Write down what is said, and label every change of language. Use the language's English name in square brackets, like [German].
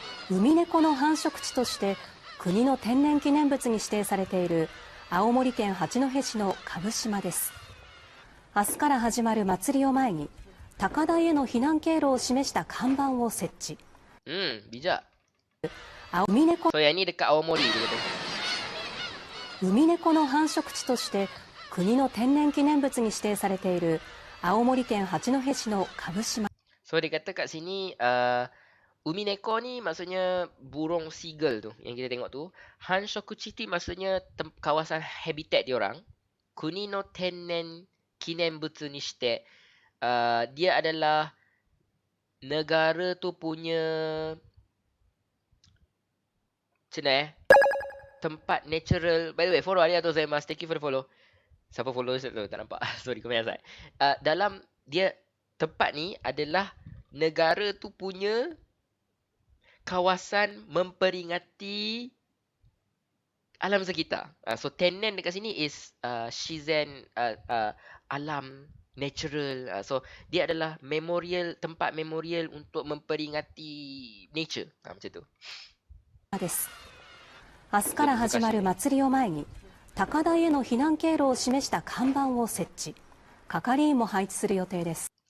[Japanese] ウミネコの繁殖地として国の天然記念物に指定されている青森県八戸市の蕪島です。明日から始まる祭りを前に高台への避難経路を示した看板を設置。 [Malay] bijak. [Japanese] ウミネコ [Malay] So yang ni dekat Aomori dia kata. [Japanese] ウミネコの繁殖地として国の天然記念物に指定されている青森県八戸市の蕪島。 [Malay] So dia kata kat sini Umineko ni maksudnya burung seagull tu yang kita tengok tu. Hanshokuchi maksudnya kawasan habitat diorang. [Japanese] Kuni no tennen kinenbutsu ni shite. [Malay] Dia adalah negara tu punya macam mana tempat natural. [English] By the way, follow [Japanese] arigatou gozaimasu. [English] Thank you for the follow. [Malay] Siapa follow tu tak nampak. Sorry, komen asal. Dalam dia tempat ni adalah negara tu punya kawasan memperingati alam sekitar. So tennen dekat sini is shizen, alam natural. So dia adalah tempat memorial untuk memperingati nature. Macam tu. [Japanese] です。明日から始まる祭りを前に高台への避難経路を示した看板を設置。係員も配置する予定です。